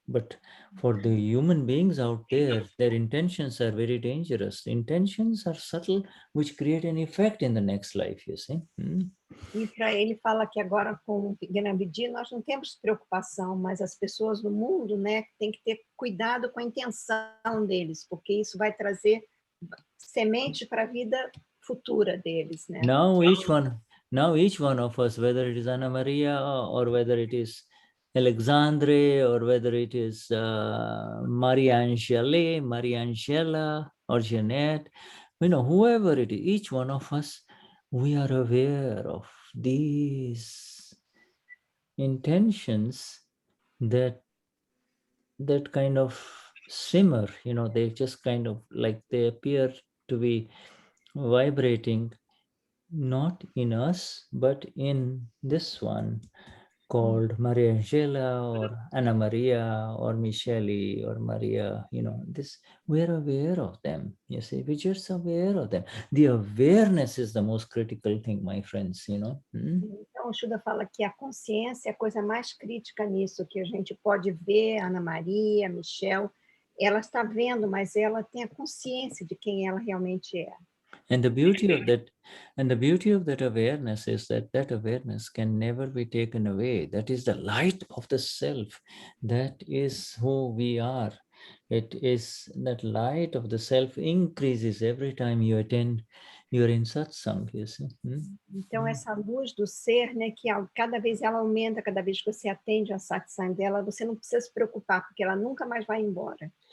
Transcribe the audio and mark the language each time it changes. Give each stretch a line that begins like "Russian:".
English: But for the human beings out there, their intentions are very dangerous. Intentions are subtle, which create an effect in the next life, you see.
Portuguese: E para ele fala que agora com o Gnani nós não temos preocupação, mas as pessoas do mundo, né, tem que ter cuidado com a intenção deles, porque isso vai trazer semente para a vida futura deles, né?
English: Now each one of us, whether it is Anna Maria or whether it is Alexandre or whether it is Maria Angela or Jeanette, whoever it is, each one of us, we are aware of these intentions that kind of simmer, they just kind of like they appear to be vibrating not in us, but in this one called Maria Angela or Anna Maria or Michele or Maria, this, we're aware of them, you see, we're just aware of them. The awareness is the most critical thing, my friends,
Portuguese: Então, o Shuddha fala que a consciência é a coisa mais crítica nisso, que a gente pode ver, Ana Maria, Michelle, ela está vendo, mas ela tem a consciência de quem ela realmente é.
English: And the beauty of that awareness is that awareness can never be taken away. That is the light of the self. That is who we are. It is that light of the self increases every time you attend you're in satsang, you see.
Portuguese: Então, essa luz do ser, né, que cada vez ela aumenta, cada vez que você atende a satsang dela, você não precisa se preocupar, porque ela nunca mais vai embora.